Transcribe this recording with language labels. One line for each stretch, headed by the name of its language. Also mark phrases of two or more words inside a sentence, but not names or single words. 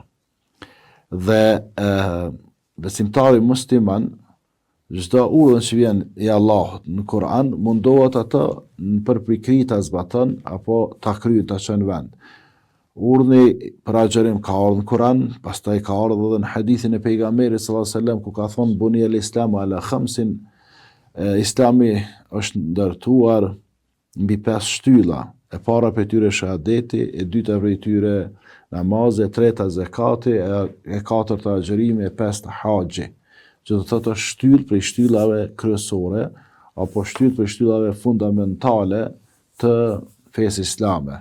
Albanian: Dhe besimtari musliman, çdo urdhën që vjen i Allahut në Kur'an mundohet atë në përpikri ta zbaton apo ta kryej ta çon vend. Urdhni për agjerim ka ardhur në Kur'an, pastaj ka ardhur edhe në hadithin e pejgamberit
Arabic: صلى الله عليه وسلم,
Albanian: ku ka thonë
Arabic: بني الإسلام على خمس,
Albanian: Islami është ndërtuar mbi 5 shtylla. E para për tyre shahadeti, e dyta për tyre namazi, e treta zakati, e katërta agjerimi, e pesta haxhi. Që do të thotë është shtyllë për shtyllave kryesore, apo shtyllë për shtyllave fundamentale të fesë islame.